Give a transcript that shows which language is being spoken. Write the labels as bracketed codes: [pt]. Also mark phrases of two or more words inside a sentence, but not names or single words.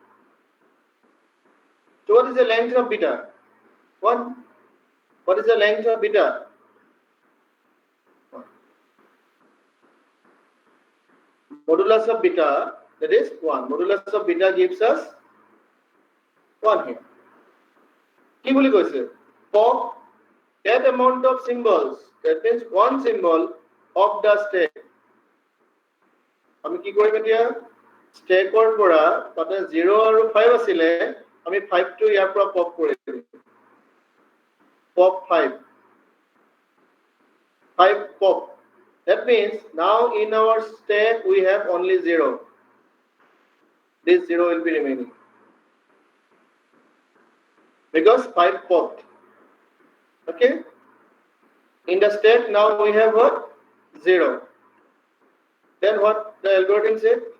[en] So what is the length of beta? 1. What is the length of beta? 1. Modulus of beta, that is 1. Modulus of beta gives us 1 here. [as] কি বুলি কৈছে? [en] Pop that amount of symbols, that means one symbol of the stack. [as] আমি কি কৰিম এতিয়া স্টেকৰ পৰা তাতে 0 আৰু 5 আছিল আমি 5 টো ইয়াৰ পৰা পপ কৰি দিম pop 5 [en] pop that means now in our stack we have only 0 this 0 will be remaining because 5 popped okay in the stack now we have what 0 then what the algorithm said